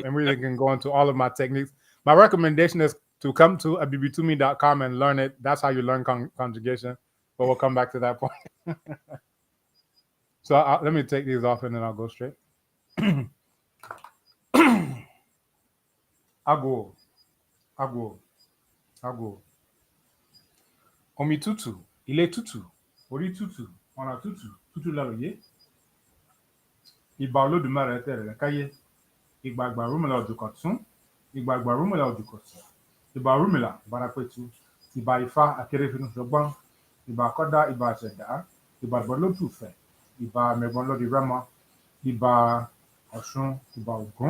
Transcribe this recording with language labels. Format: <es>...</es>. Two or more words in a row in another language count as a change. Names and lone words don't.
<en>then and really can go into all of my techniques. My recommendation is to come to abibitumi.com and learn it. That's how you learn conjugation. But we'll come back to that point. So let me take these off and then I'll go straight.</en> <yo>Ago. Omi tutu, ile tutu, ori tutu, ọ̀nà tutu, tutu lálòyé. Ìbà Olódùmarè tẹ̀rẹ̀ káyé. Ìgbà àgbàrúmìlà òjùkọ̀tún. Ìgbà àgbàrúmìlà òjùkọ̀tún. Ìbà Ọ̀rúnmìlà Bárápẹ̀tù. Ìbà Ifá Akérèfínú ṣọgbọ́n. Ìbà Kọ́dá, ìbà Àṣẹ̀dá. Ìbà Ìbọ̀lódùfẹ̀. Ìbà Mẹ̀gbọ́n lódì Rẹ́mọ. Ìbà Ọ̀ṣun. Ìbà Ògún.</yo>